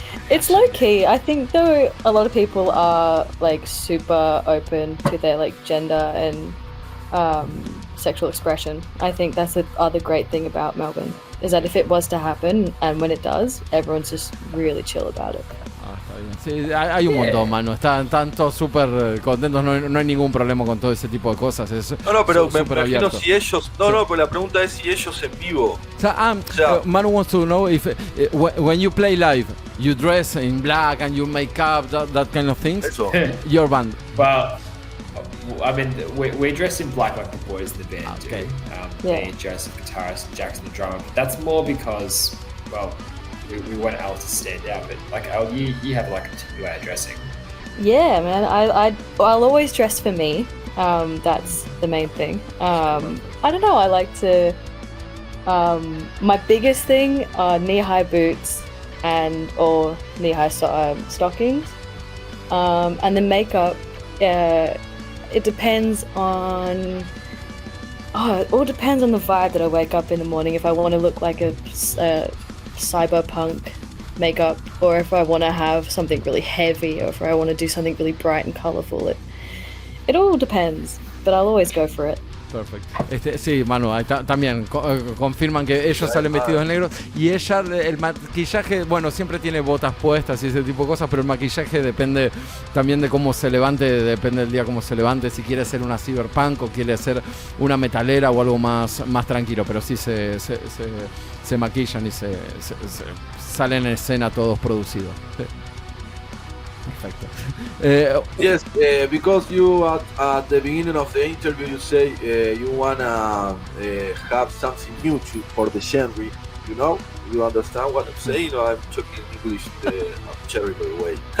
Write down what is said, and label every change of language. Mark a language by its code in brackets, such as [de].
[en] It's low key. I think though a lot of people are like super open to their like gender and sexual expression. I think that's the other great thing about Melbourne, is that if it was to happen, and when it does, everyone's just really chill about it. [es] Está bien. Sí, hay un montón, mano. Están todos súper contentos, no hay ningún problema con todo ese tipo de cosas. No, pero me imagino si ellos... No, pero la pregunta es si ellos en vivo... [en] Manu wants to know if when you play live, you dress in black and you make up, that kind of things. [es] Eso. [en] Your band. Well, I mean, we dress in black like the boys in the band do. Me, Joseph, guitarist, and Jackson, the drummer. But that's more because, well, we want Al to stand out. But like Al, you have like a particular way of dressing. Yeah, man. I'll always dress for me. That's the main thing. I don't know. I like to. My biggest thing are knee-high boots or knee-high stockings, and the makeup. It depends on. It all depends on the vibe that I wake up in the morning. If I want to look like a cyberpunk makeup, or if I want to have something really heavy, or if I want to do something really bright and colorful. It all depends, but I'll always go for it. [es] Perfecto. Sí, Manu, también confirman que ellos salen vestidos de negro y ella, el maquillaje, bueno, siempre tiene botas puestas y ese tipo de cosas, pero el maquillaje depende también de cómo se levante, depende del día cómo se levante, si quiere ser una cyberpunk o quiere ser una metalera o algo más tranquilo, pero sí se maquillan y se salen en escena todos producidos. Perfecto. [en] Yes, because you at the beginning of the interview you say you wanna have something new for the genre. You understand what I'm saying? No, I'm talking English. I'm terrible way.